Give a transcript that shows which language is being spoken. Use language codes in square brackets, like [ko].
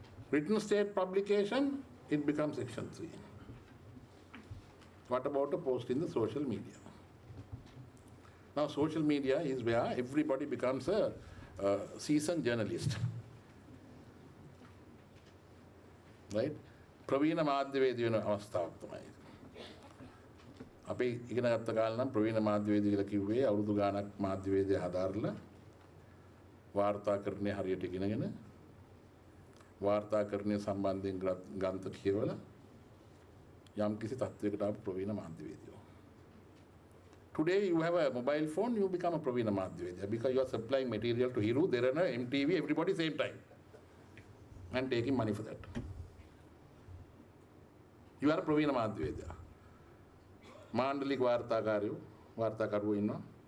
[en] Written state publication, it becomes section 3. What about a post in the social media? Now social media is where everybody becomes a seasoned journalist. Right? [si] ප්‍රවීණ මාධ්‍යවේදී වෙන අවස්ථාවක් තමයි. අපි ඉගෙන ගත්ත කාලේ නම් ප්‍රවීණ මාධ්‍යවේදී කියලා කිව්වේ අවුරුදු ගාණක් මාධ්‍යවේදය හදාarලා වාර්තාකරණය හරියට ඉගෙනගෙන වාර්තාකරණය සම්බන්ධයෙන් ග්‍රන්ථ කියවලා යම් කිසි තත්වයකට ආපු ප්‍රවීණ මාධ්‍යවේදියෝ. [en] Today you have a mobile phone, you become a [si] ප්‍රවීණ මාධ්‍යවේදියා [en] because you are supplying material to Hiru, Derana, MTV, everybody same time and taking money for that. You are a [si] ප්‍රවීණ මාධ්‍යවේදියා. මාණ්ඩලික වාර්තාකරුවෝ ඉන්නවා.